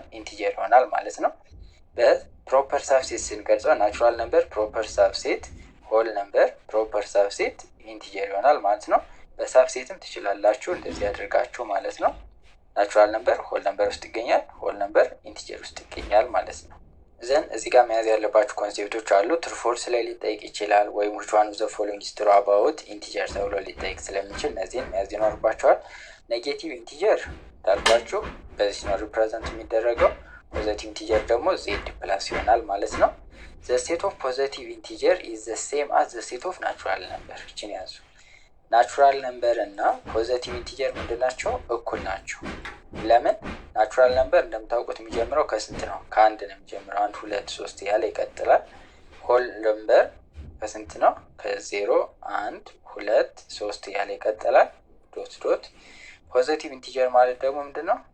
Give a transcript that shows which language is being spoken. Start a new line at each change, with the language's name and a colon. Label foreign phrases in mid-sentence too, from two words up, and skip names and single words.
Amharic: ኢንቲጀር ይሆናል ማለት ነው። በፕሮፐር ሳብሴት ስንገልጸው
English: natural number proper subset፣ whole number proper subset integer
Amharic: ይሆናል ማለት ነው። በሳብሴትም ትችላላችሁ እንደዚህ ያደርጋችሁ ማለት ነው። ናቹራል
English: number whole number
Amharic: ውስጥ ይገኛል፣
English: whole number integer
Amharic: ውስጥ ይገኛል ማለት ነው። ዘን እዚህ ጋር መያዝ ያለባችሁ ኮንሴፕቶች አሉ።
English: true false
Amharic: ላይ ሊጠይቅ ይችላል፣ ወይም
English: which one of the following is true about integer
Amharic: ተብሎ ሊጠይቅ ስለሚችል እነዚህን መያዝ ይኖርባቸዋል።
English: negative integer
Amharic: እንዳልኳችሁ በዚህ ነው ሪፕሬዘንት የሚደረገው።
English: positive integer
Amharic: ደግሞ
English: Z plus
Amharic: ይሆናል ማለት ነው።
English: the state of positive integer is the same as the state of natural number።
Amharic: ይችን ያዙ።
English: natural number
Amharic: እና
English: positive integer
Amharic: ምንድን ናቸው? እኩል ናቸው። ለምን?
English: natural number
Amharic: እንደምታውቁት የሚጀምረው ከስንት ነው? ከአንድ ነው የሚጀምረው። 1 2 3 ያለ ይቀጥላል።
English: whole number
Amharic: ከስንት ነው? ከ0 1 2 3 ያለ ይቀጥላል።
English: dot dot። positive integer
Amharic: ማለት ደግሞ ምንድን ነው?